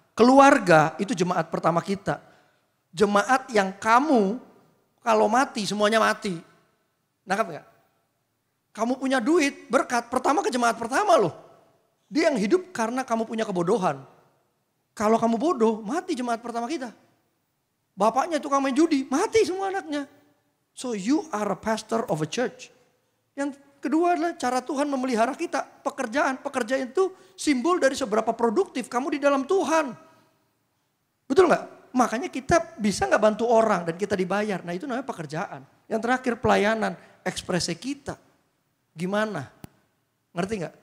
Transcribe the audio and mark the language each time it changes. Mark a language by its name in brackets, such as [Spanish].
[Indonesian] Keluarga itu jemaat pertama kita. Jemaat yang kamu kalau mati semuanya mati. Nangkap gak? Kamu punya duit, berkat, pertama ke jemaat pertama loh. Dia yang hidup karena kamu punya kebodohan. Kalau kamu bodoh, mati jemaat pertama kita. Bapaknya tukang main judi, mati semua anaknya. [English] So you are a pastor of a church. [Indonesian] Yang kedua adalah cara Tuhan memelihara kita. Pekerjaan itu simbol dari seberapa produktif kamu di dalam Tuhan. Betul gak? Makanya kita bisa gak bantu orang dan kita dibayar. Nah itu namanya pekerjaan. Yang terakhir pelayanan, ekspresi kita. Gimana? Ngerti nggak?